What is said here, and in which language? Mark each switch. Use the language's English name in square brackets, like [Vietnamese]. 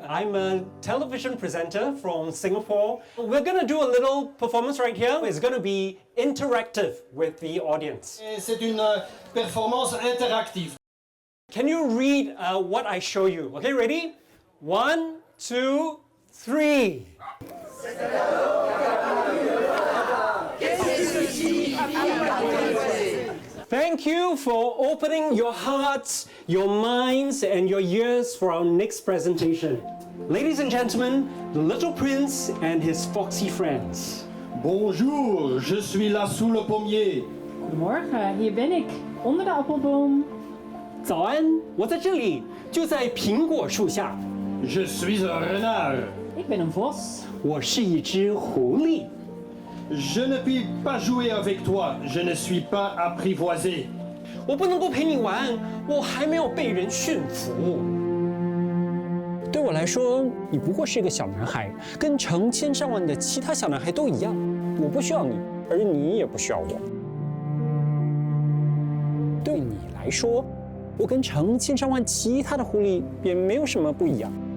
[English] I'm a television presenter from Singapore. We're going to do a little performance right here. It's going to be interactive with the audience. [French] C'est une performance interactive. [English] Can you read what I show you? Okay, ready? 1, 2, 3. Thank you for opening your hearts, your minds, and your ears for our next presentation. Ladies and gentlemen, the Little Prince and his foxy friends. [French] Bonjour, je suis là sous le pommier. [Dutch] Goedemorgen, hier ben ik, onder de appelboom. [Chinese] 早安，我在这里，就在苹果树下。 [French] Je suis un renard. [Dutch] Ik ben een vos. [Chinese] 我是一只狐狸。 [French] Je ne puis pas jouer avec toi, je ne suis pas apprivoisé. [Chinese] 我不能够陪你玩，我还没有被人驯服。对我来说，你不过是一个小男孩，跟成千上万的其他小男孩都一样。我不需要你，而你也不需要我。对你来说，我跟成千上万其他的狐狸也没有什么不一样。